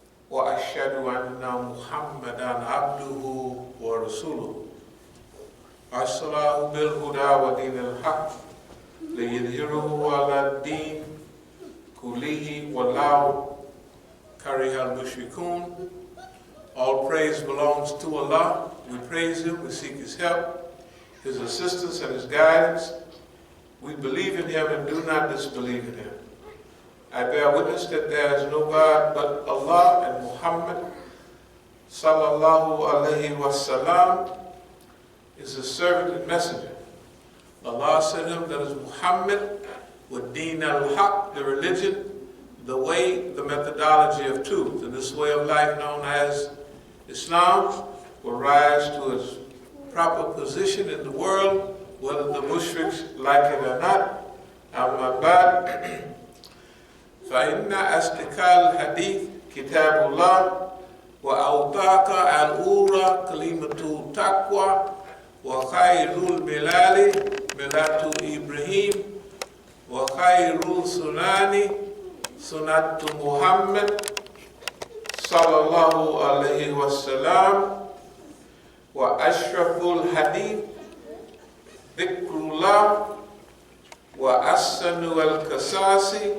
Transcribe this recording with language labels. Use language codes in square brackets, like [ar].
[ar] وأشهد أن محمدا عبده ورسوله أرسله بالهدى ودين الحق ليظهره على الدين كله ولو كره المشركون. [en] All praise belongs to Allah. We praise Him, we seek His help, His assistance and His guidance. We believe in Him and do not disbelieve in Him. I bear witness that there is no God but Allah, and Muhammad [ar] sallallahu alaihi wasallam [en] is His servant and messenger. Allah sent Him, that is Muhammad, with Deen al-Haq, the religion, the way, the methodology of truth. And this way of life known as Islam will rise to its proper position in the world, whether the mushriks like it or not. [ar] Amma ba'd. فإن أصدق الحديث كتاب الله وأوثق الأمور كلمة التقوى وخير الملال ملة إبراهيم وخير السنن سنة محمد صلى الله عليه وسلم وأشرف الحديث ذكر الله وأحسن القصص